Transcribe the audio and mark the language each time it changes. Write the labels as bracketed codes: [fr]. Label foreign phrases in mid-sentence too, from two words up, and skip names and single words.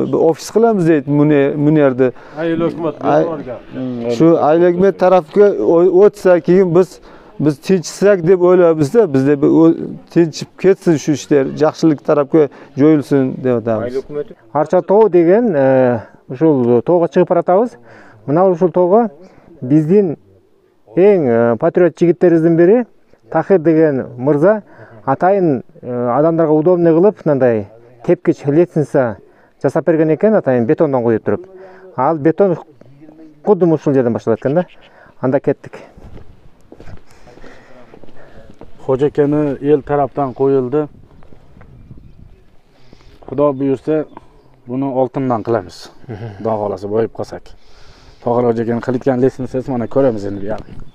[uz] Ofis qilamiz deydi buni yerda. Ayol hukumat Shu ayol hukumat tarafga o'tsa keyin biz tinchsak deb o'ylaymiz-da, bizda tinchib ketsin shu ishlar, yaxshilik tarafga jo'yilsin deb aytamiz. Archa tog' degan [ky] ушул тоого чыгып баратабыз. Мына ушул тоого биздин эң патриот жигиттерибиздин бири Тахир деген мырза атайын адамдарга удобный кылып, мындай тепкич лестница жасап берген экен, атайын бетондон коюп туруп. Ал бетон кудум ушул жерден башталат экен да. Анда кеттик. [uz] Xo'jakani el tarafdan qo'yildi. Xudo buyursa, buni oltindan qilamiz. Xudo xolasa boyib qolsak. To'g'ri xo'jakani qilgan lestnitsasi mana ko'ramiz endi bu yerda.